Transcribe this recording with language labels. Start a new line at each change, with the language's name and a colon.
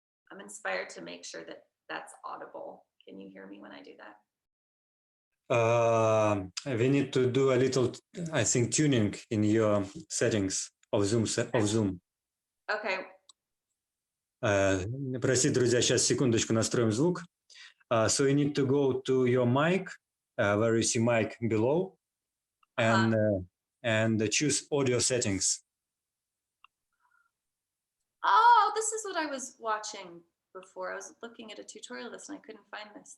English: I'm inspired to make sure that that's audible. Can you hear me when I do that? We need to do a little, I think, tuning in your settings of Zoom. Okay.
Russian: Простите, друзья, сейчас секундочку настроим звук.
English: So you need to go to your mic, where you see mic below, and choose audio settings. Oh, this is what I was watching before. I was looking at a tutorial of this and I couldn't find this.